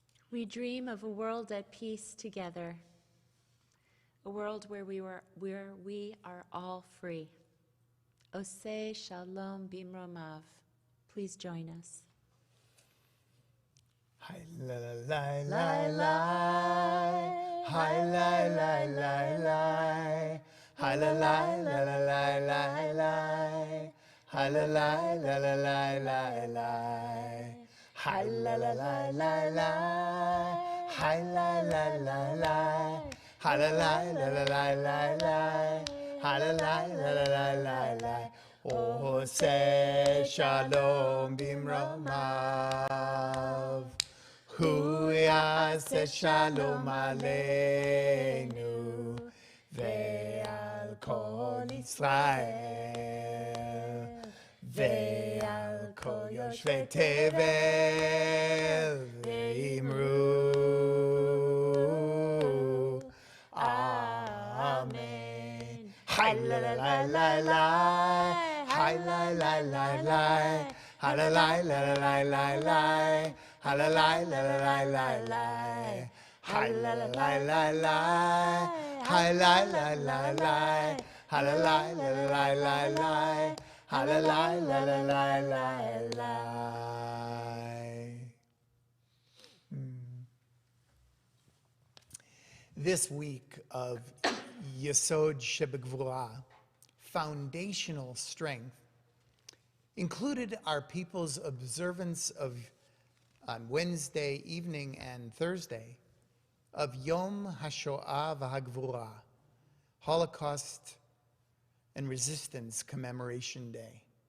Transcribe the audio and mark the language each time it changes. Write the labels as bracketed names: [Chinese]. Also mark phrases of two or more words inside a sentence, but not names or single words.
[English] We dream of a world at peace together, a world where we are all free. [Hebrew] עושה שלום במרומיו. [English] Please join us. Hi la la la la la. Hi la la la la. Hi la la la la la la la. Hi la la la la la la la. Hi la la la la la. Hi la la la la. Hi la la la la la la la. Hi la la la la la la la. Oh, say [Hebrew] שלום במרומיו. הוא יעשה שלום עלינו ועל כל ישראל ועל כל יושבי תבל ואמרו אמן. Hi la la la la la. Hi la la la la. Hi la la la la la la. Hi la la la la la la. Hi la la la la la. Hi la la la la. Hi la la la la la la. Hi la la la la la la. [English] This week of [Hebrew] יסוד שבגבורה, [English] foundational strength, included our people's observance of, on Wednesday evening and Thursday, of Yom HaShoah VaHaGvura, Holocaust and Resistance Commemoration Day.